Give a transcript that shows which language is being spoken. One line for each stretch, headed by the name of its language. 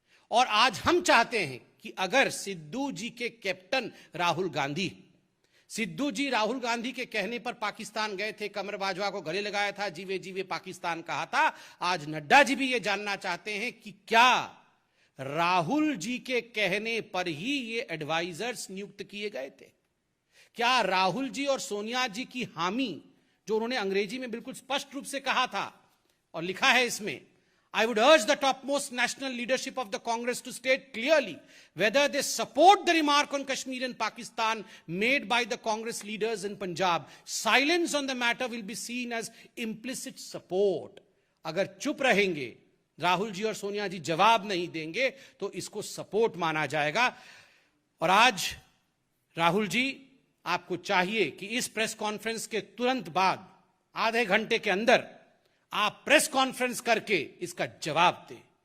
Hindi: और आज हम चाहते हैं कि अगर सिद्धू जी के कैप्टन राहुल गांधी, सिद्धू जी राहुल गांधी के कहने पर पाकिस्तान गए थे, कमर बाजवा को गले लगाया था, जीवे जीवे पाकिस्तान कहा था, आज नड्डा जी भी ये जानना चाहते हैं कि क्या राहुल जी के कहने पर ही ये एडवाइजर्स नियुक्त किए गए थे? क्या राहुल जी और सोनिया जी की हामी, जो उन्होंने अंग्रेजी में बिल्कुल स्पष्ट रूप से कहा था और लिखा है इसमें,
English: I would urge the topmost national leadership of the Congress to state clearly whether they support the remark on Kashmir and Pakistan made by the Congress leaders in Punjab. Silence on the matter will be seen as implicit support.
Hindi: अगर चुप रहेंगे, राहुल जी और सोनिया जी जवाब नहीं देंगे, तो इसको support माना जाएगा। और आज राहुल जी, आपको चाहिए कि इस प्रेस कॉन्फ्रेंस के तुरंत बाद आधे घंटे के अंदर आप प्रेस कॉन्फ्रेंस करके इसका जवाब दें।